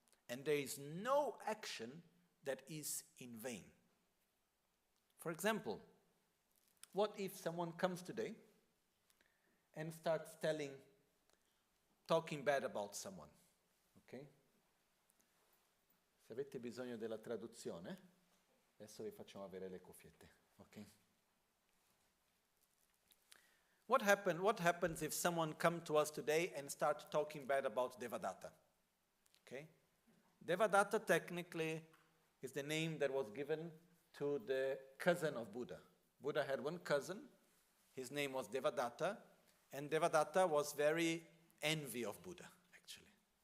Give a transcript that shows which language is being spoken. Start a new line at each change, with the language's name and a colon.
English: And there is no action that is in vain. For example, what if someone comes today and starts talking bad about someone? Ok?
Italian: Se avete bisogno della traduzione, adesso vi facciamo avere le cuffiette. Ok?
English: What happens if someone comes to us today and starts talking bad about Devadatta? Okay? Devadatta technically is the name that was given to the cousin of Buddha. Buddha had one cousin, his name was Devadatta, and Devadatta was very envy of Buddha, actually.